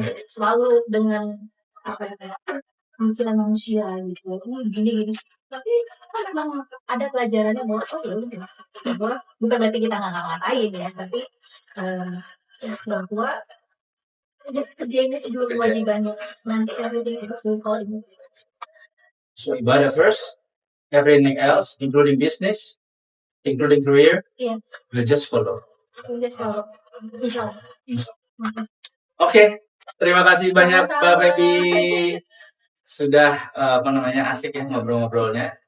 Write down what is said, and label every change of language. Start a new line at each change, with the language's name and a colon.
Indonesian: Selalu dengan apa ya pemikiran manusia gitu, gini. Tapi kan memang ada pelajarannya bahwa bukan berarti kita nggak ngapain ya, tapi bahwa kerjain itu dulu kewajibannya. Nanti
English: everything else will fall into place. So ibadah first, everything else, including business, including career, will just follow.
Indonesian: Insyaallah. Oke. Terima kasih banyak Mbak Feby, sudah asik ya ngobrol-ngobrolnya.